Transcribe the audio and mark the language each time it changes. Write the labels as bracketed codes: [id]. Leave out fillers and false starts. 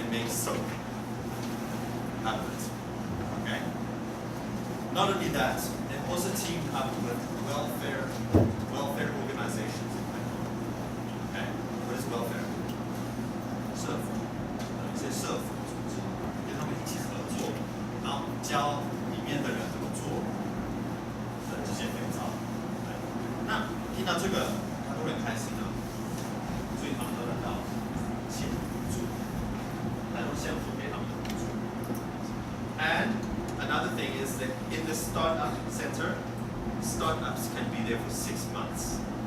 [en] soap out of it. Okay? Not only that, they've also teamed up with welfare organizations in Taiwan. Okay? What is welfare? [zh] 社福，一些社福组织，跟他们一起合作，然后教里面的人怎么做的这些肥皂。对，那听到这个，他都会很开心啊，所以他们都得到钱补助，台东县府给他们的补助。 [en] And another thing is that in the startup center, startups can be there for 6 months.